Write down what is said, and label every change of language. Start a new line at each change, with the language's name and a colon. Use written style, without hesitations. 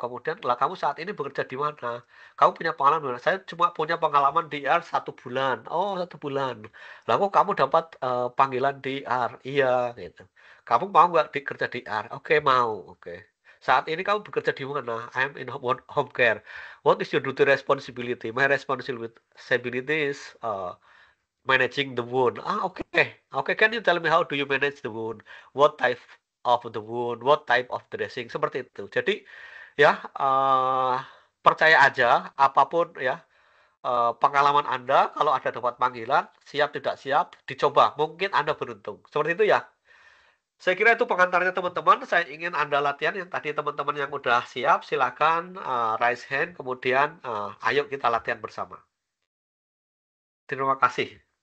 Indonesian: Kemudian, lah kamu saat ini bekerja di mana? Kamu punya pengalaman di mana? Saya cuma punya pengalaman di IR 1 bulan. Oh, 1 bulan. Lah kok kamu dapat panggilan di IR? Iya, gitu. Kamu mau nggak kerja di IR? Oke, mau. Oke. Saat ini kamu bekerja di mana?
English: I'm in home care. What is your duty responsibility? My responsibility is managing the wound. Okay. Can you tell me how do you manage the wound? What type of the wound? What type of dressing?
Indonesian: Seperti itu. Jadi ya percaya aja apapun ya pengalaman Anda, kalau ada dapat panggilan, siap tidak siap, dicoba. Mungkin Anda beruntung. Seperti itu ya. Saya kira itu pengantarnya teman-teman. Saya ingin Anda latihan yang tadi teman-teman yang udah siap, silakan raise hand, kemudian ayo kita latihan bersama. Terima kasih.